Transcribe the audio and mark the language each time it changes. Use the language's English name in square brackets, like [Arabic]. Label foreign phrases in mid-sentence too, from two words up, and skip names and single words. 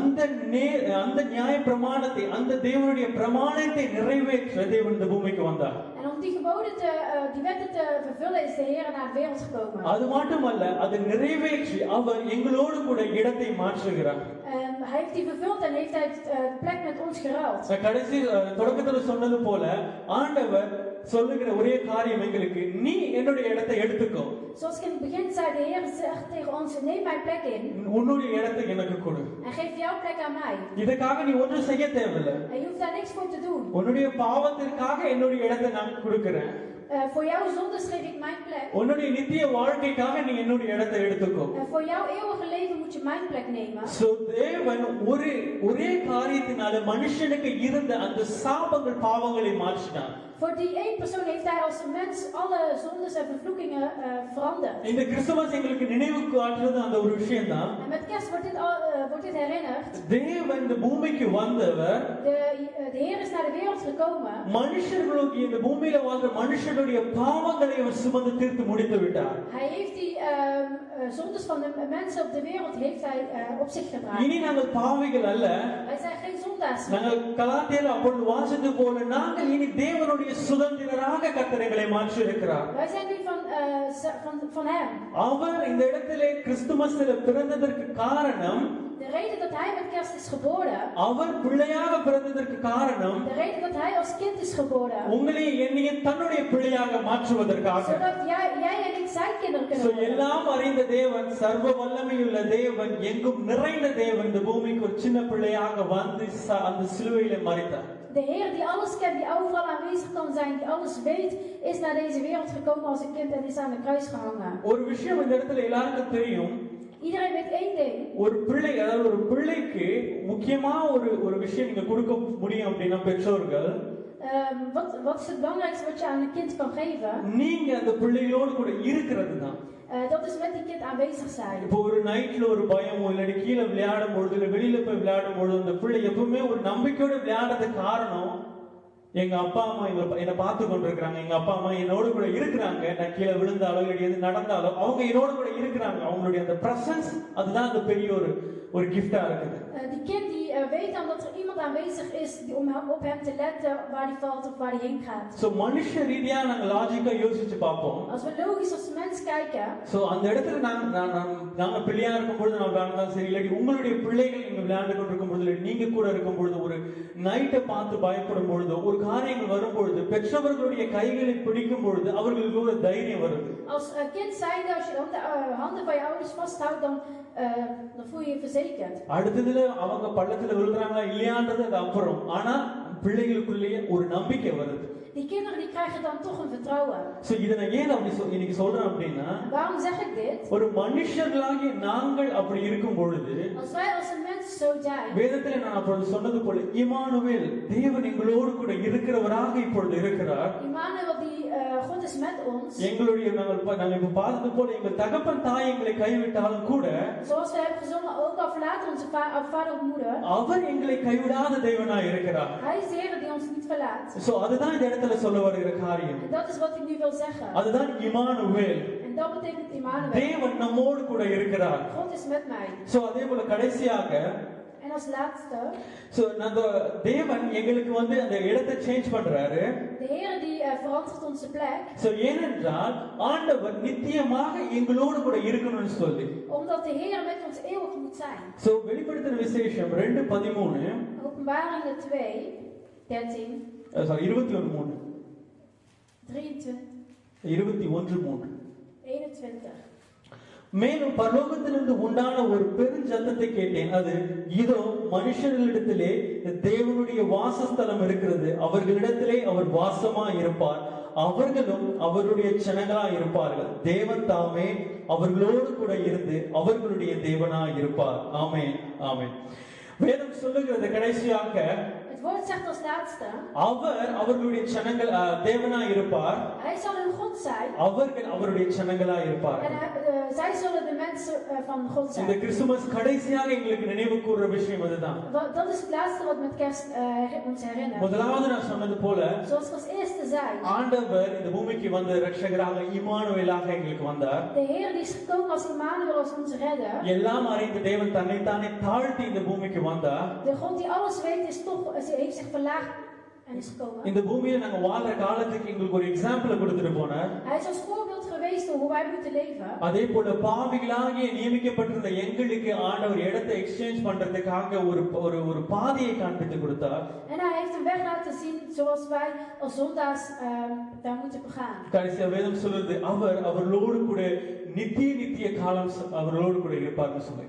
[Tamil] அந்த நியாய பிரமாணத்தை, அந்த தேவனுடைய பிரமாணத்தை நிறைவேற்ற தேவன் இந்த பூமிக்கு வந்தார். [Dutch] En om die geboden die wetten te vervullen is de Heer naar de wereld gekomen. [Tamil] அது மட்டுமல்ல, அதை நிறைவேற்றி அவர் எங்களோடு கூட இடத்தை மாற்றுகிறார். [Dutch] Hij heeft die vervuld en heeft hij de plek met ons geruild. [Tamil] கடைசி தொடக்கத்துல சொன்னது போல ஆண்டவர் சொல்லுகிற ஒரே காரியம் எங்களுக்கு, நீ என்னுடைய இடத்தை எடுத்துக்கோ. [Dutch] Zoals ik in het begin zei, de Heer zegt tegen ons, neem mijn plek in. [Tamil] உன்னுடைய இடத்தை எனக்கு கொடு. [Dutch] En geef jouw plek aan mij. [Tamil] இதுக்காக நீ ஒன்றும் செய்ய தேவையில்லை. [Dutch] En je hoeft daar niks voor te doen. [Tamil] உன்னுடைய பாவத்திற்காக என்னுடைய இடத்தை நான் கொடுக்கிறேன். [Dutch] Voor jouw zondes geef ik mijn plek. [Tamil] உன்னுடைய நித்திய வாழ்க்கைக்காக நீ என்னுடைய இடத்தை எடுத்துக்கோ. [Dutch] En voor jouw eeuwige leven moet je mijn plek nemen. [Tamil] சோ தேவன் ஒரே காரியத்தினால மனுஷனுக்கு இருந்த அந்த சாபங்கள் பாவங்களை மாற்றினார். [Dutch] Voor die één persoon heeft hij als mens alle zondes en vervloekingen veranderd. [Tamil] இந்த கிறிஸ்துமஸ் எங்களுக்கு நினைவு காட்டுறது அந்த ஒரு விஷயம் தான். [Dutch] En met kerst wordt dit herinnerd. [Tamil] தேவன் இந்த பூமிக்கு வந்தவர், [Dutch] De Heer is naar de wereld gekomen. [Tamil] மனுஷர்களுக்கு இந்த பூமியில வாழ்ற மனுஷனுடைய பாவங்களை அவர் சுமந்து தீர்த்து முடித்து விட்டார். [Dutch] Hij heeft die zondes van de mensen op de wereld heeft hij op zich gedragen. [Tamil] இனி நாங்கள் பாவிகள் அல்ல. [Dutch] Wij zijn geen zondaars. [Tamil] நாங்கள் கலாத்தியர் அப்பொழுது வாசித்தது போல நாங்கள் இனி தேவனுடைய சுதந்திரராக கர்த்தரை மாற்றி இருக்கிறார். [Dutch] Wij zijn nu van hem. [Tamil] அவர் இந்த இடத்திலே கிறிஸ்துமஸ்ல பிறந்ததற்கு காரணம், [Dutch] De reden dat hij met kerst is geboren. [Tamil] அவர் பிள்ளையாக பிறந்ததற்கு காரணம், [Dutch] De reden dat hij als kind is geboren. [Tamil] உங்களை என்னைய தன்னுடைய பிள்ளையாக மாற்றுவதற்காக. [Dutch] Zodat jij en ik zijn kinderen kunnen worden. [Tamil] எல்லாம் அறிந்த தேவன், சர்வ வல்லமையுள்ள தேவன், எங்கும் நிறைந்த தேவன் இந்த பூமிக்கு ஒரு சின்ன பிள்ளையாக வந்து அந்த சிலுவையிலே மரித்தார். [Dutch] De Heer die alles kent, die overal aanwezig kan zijn, die alles weet, is naar deze wereld gekomen als een kind en is aan de kruis gehangen. [Tamil] ஒரு விஷயம் இந்த இடத்துல எல்லாருக்கும் தெரியும். [Dutch] Iedereen weet één ding. [Tamil] ஒரு பிள்ளை, அதாவது ஒரு பிள்ளைக்கு முக்கியமா ஒரு விஷயம் நீங்க கொடுக்க முடியும் அப்படின்னா பெற்றோர்கள், [Dutch] Wat is het belangrijkste wat je aan een kind kan geven? [Tamil] நீங்க அந்த பிள்ளைகளோடு கூட இருக்கிறது தான். [Dutch] Dat is met die kind aanwezig zijn. [Tamil] இப்போ ஒரு நைட்ல ஒரு பயமோ இல்லாட்டி கீழே விளையாடும் பொழுது இல்ல வெளியில போய் விளையாடும் பொழுது அந்த பிள்ளை எப்பவுமே ஒரு நம்பிக்கையோட விளையாடுறதுக்கு காரணம், எங்க அப்பா அம்மா என்னை பார்த்து கொண்டிருக்கிறாங்க, எங்க அப்பா அம்மா என்னோட கூட இருக்கிறாங்க, நான் கீழே விழுந்தாலும் இல்லை எது நடந்தாலும் அவங்க என்னோட கூட இருக்கிறாங்க. அவங்களுடைய அந்த பிரசன்ஸ், அதுதான் அந்த பெரிய ஒரு giftா இருக்குது. [Dutch] Die kind die weet dan dat er iemand aanwezig is om op hem te letten waar hij valt of waar hij heen gaat. [Tamil] சோ மனுஷ ரீதியா நாங்க லாஜிக்கா யோசிச்சு பார்ப்போம். [Dutch] Als we logisch als mens kijken. [Tamil] சோ அந்த இடத்துல நாங்க பிள்ளையா இருக்கும் பொழுது நான் விளையாடுறதா சரி, இல்லாட்டி உங்களுடைய பிள்ளைகள் நீங்க விளையாண்டு கொண்டிருக்கும் பொழுது, நீங்க கூட இருக்கும் பொழுது, ஒரு நைட்டை பார்த்து பயப்படும் பொழுது, ஒரு காரியங்கள் வரும் பொழுது, பெற்றவர்களுடைய கைகளை பிடிக்கும் பொழுது அவர்களுக்கு ஒரு தைரியம் வருது. [Dutch] Als kind zijnde, als je de handen van je ouders vasthoudt, dan voel je je verzekerd. [Tamil] அடுத்ததுல அவங்க பள்ளத்துல விழுறாங்களா இல்லையான்றது அது அப்புறம், ஆனா பிள்ளைகளுக்குள்ளேயே ஒரு நம்பிக்கை வருது. [Dutch] Die kinderen die krijgen dan toch een vertrouwen. [Tamil] சோ இத நான் ஏன் அப்படி இன்னைக்கு சொல்றேன் அப்படின்னா, [Dutch] Waarom zeg ik dit? [Tamil] ஒரு மனுஷர்களாகிய நாங்கள் அப்படி இருக்கும் பொழுது, [Dutch] Als wij als een mens zo zijn. [Tamil] வேதத்துல நான் அப்பொழுது சொன்னது போல இம்மானுவேல், தேவன் எங்களோடு கூட இருக்கிறவராக இப்பொழுது இருக்கிறார். [Dutch] Immanuel, die God is met ons. [Tamil] எங்களுடைய நாங்கள் இப்ப பார்த்தது போல எங்கள் தகப்பன் தாய் எங்களை கைவிட்டாலும் கூட, [Dutch] Zoals we hebben gezongen, ook al verlaten onze vader of moeder. [Tamil] அவர் எங்களை கைவிடாத தேவனாய் இருக்கிறார். [Dutch] Hij is de Heer die ons niet verlaat. [Tamil] சோ அதுதான் இந்த இடத்துல சொல்ல வருகிற காரியம். [Dutch] En dat is wat ik nu wil zeggen. [Tamil] அதுதான் இம்மானுவேல். [Dutch] En dat betekent Immanuel. [Tamil] தேவன் நம்மோடு கூட இருக்கிறார். [Dutch] God is met mij. [Tamil] சோ அதே போல கடைசியாக, [Dutch] En als laatste, [Tamil] சோ தேவன் எங்களுக்கு வந்து அந்த இடத்தை சேஞ்ச் பண்றாரு. [Dutch] de Heer die verandert onze plek. [Tamil] சோ ஏனென்றால் ஆண்டவர் நித்தியமாக எங்களோடு கூட இருக்கணும்னு சொல்லி. [Dutch] Omdat de Heer met ons eeuwig moet zijn. [Tamil] சோ வெளிப்படுத்தின விசேஷம் 2:13, [Dutch] Openbaringen 2:13, 21:3, 21. [Tamil] மேலும் பரலோகத்திலிருந்து உண்டான ஒரு பெருஞ்சத்தத்தை கேட்டேன். அது இதோ மனுஷர்களிடத்திலே தேவனுடைய வாசஸ்தலம் இருக்கிறது, அவர்களிடத்திலே அவர் வாசமா இருப்பார், அவர்களும் அவருடைய ஜனங்களா இருப்பார்கள், தேவன் தாமே அவர்களோடு கூட இருந்து அவர்களுடைய தேவனா இருப்பார். ஆமென், ஆமென். வேதம் சொல்லுகிறது கடைசியாக, [Dutch] Het woord zegt als laatste, [Tamil] அவர் அவர்களுடைய ஜனங்கள் தேவனாய் இருப்பார், [Dutch] hij zal hun God zijn. [Tamil] அவர்கள் அவருடைய ஜனங்களாய் இருப்பார். [Dutch] En zij zullen de mensen van God [Tamil] இந்த [Dutch] zijn. [Tamil] கிறிஸ்துமஸ் கடைசியாக எங்களுக்கு நினைவு கூறுற விஷயம் அதுதான். [Dutch] Dat is het laatste wat met kerst ons herinnert. [Tamil] முதலாவது நான் சொன்னது போல [Dutch] Zoals ik als eerste zei, [Tamil] ஆண்டவர் இந்த பூமிக்கு வந்து இரட்சகராக இம்மானுவேலாக எங்களுக்கு வந்தார். [Dutch] de Heer die is gekomen als Immanuel, als onze redder. [Tamil] எல்லாம் அறிந்த தேவன் தன்னைத்தானே தாழ்த்தி இந்த பூமிக்கு வந்தார். [Dutch] De God die alles weet is toch, heeft zich verlaagd en is gekomen. [Tamil] இந்த பூமியில நாங்க வாழ்ற காலத்துக்கு எங்களுக்கு ஒரு எக்ஸாம்பிள் கொடுத்துட்டு போனார். [Dutch] Hij is als voorbeeld geweest hoe wij moeten leven. [Tamil] அதே போல பாவிகளாகிய நியமிக்கப்பட்டிருந்த எங்களுக்கு ஆண்டவர் இடத்தை எக்ஸ்சேஞ்ச் பண்றதுக்காக ஒரு பாதையை காண்பித்து கொடுத்தார். [Dutch] En hij heeft een weg laten zien zoals wij als zondaars daar moeten begaan. [Tamil] கடைசியா வேதம் சொல்லுது அவர்களோடு கூட நித்திய காலம் அவர்களோடு கூட இருப்பார்னு சொல்லி.